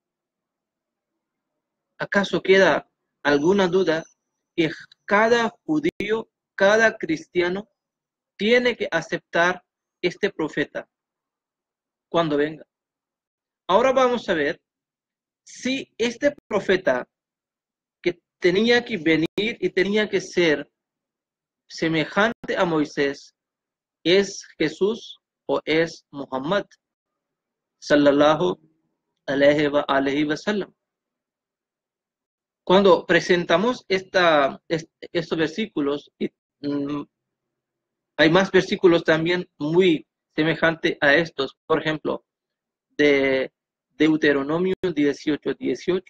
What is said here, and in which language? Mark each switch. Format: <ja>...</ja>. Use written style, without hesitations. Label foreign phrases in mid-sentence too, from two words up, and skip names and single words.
<es>¿Acaso queda alguna duda que cada judío, cada cristiano tiene que aceptar este profeta cuando venga? Ahora vamos a ver si este profeta que tenía que venir y tenía que ser semejante a Moisés es Jesús o es Muhammad</es> <ar>صلى الله عليه وسلم.</ar> <es>Cuando presentamos estos versículos, hay más versículos también muy semejantes a estos. Por ejemplo, de Deuteronomio 18:18.</es>